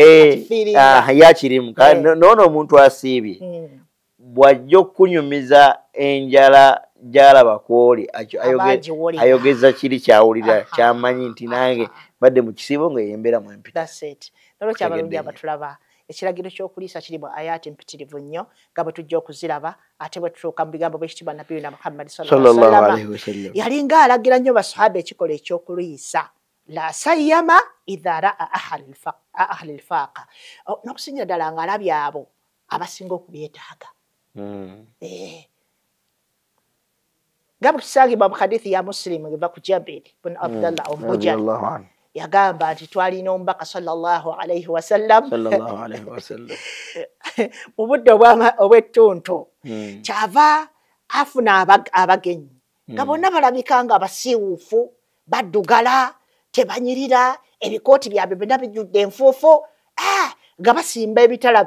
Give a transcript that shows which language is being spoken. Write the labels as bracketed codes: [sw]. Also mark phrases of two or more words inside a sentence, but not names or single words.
[lg] yakirimu noono omuntu asiibye bw'ajja okunyumiza enjala gy'alaba kwoli ayogeza kiri kyawulira kyamanyi nti nange badde mu kisiibo ng'eyembeeramu empita nolwekyo abalungi abatulaba ekiragiro ky'okuliisa kiri mu ayati mpitirivu nnyo nga bwe tujja okuziraba ate bwe tutuuka mu bigambo by'ekitiibwa nabiyuna Muhammad [ar] sallallahu alaihi wasallam [lg] yali ng'alagira nnyo basahaba ekikola eky'okuliisa [ar] la sayyama idha ra'a ahli lfaaqa [lg] n'okusingira ddala ng'alabye abo abasinga okubyetaaga nga bwe tusangibwa mu hadithi ya Muslim eva ku Jabir bin Abdallah Omujali yagamba nti twalina omubaka [ar] sallallahu alaihi wasallam [lg] mu budde obw'ettuntu kyava afuna abagenyi nga bonna balabika nga basiiwuufu baddugala tebanyirira ebikooti byabwe byonna bijjudde enfuufu nga basimba ebitala